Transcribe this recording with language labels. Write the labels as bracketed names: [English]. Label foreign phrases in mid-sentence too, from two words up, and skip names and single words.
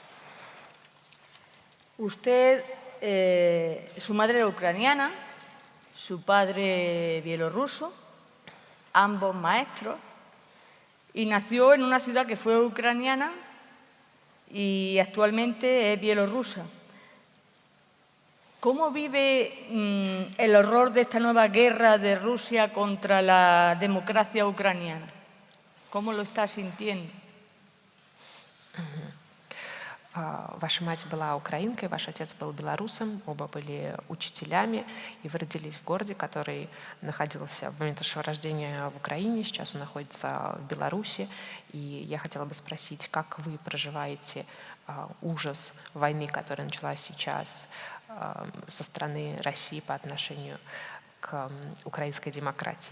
[Spanish] Usted, su madre era ucraniana, su padre bielorruso, ambos maestros, y nació en una ciudad que fue ucraniana y actualmente es bielorrusa. ¿Cómo vive el horror de esta nueva guerra de Rusia contra la democracia ucraniana? ¿Cómo lo está sintiendo? [Russian] Ваша мать была украинкой, ваш отец был белорусом, оба были учителями, и вы родились в городе, который находился в момент вашего рождения в Украине, сейчас он находится в Беларуси. И я хотела бы спросить, как вы проживаете ужас войны, которая началась сейчас со стороны России по отношению к украинской демократии?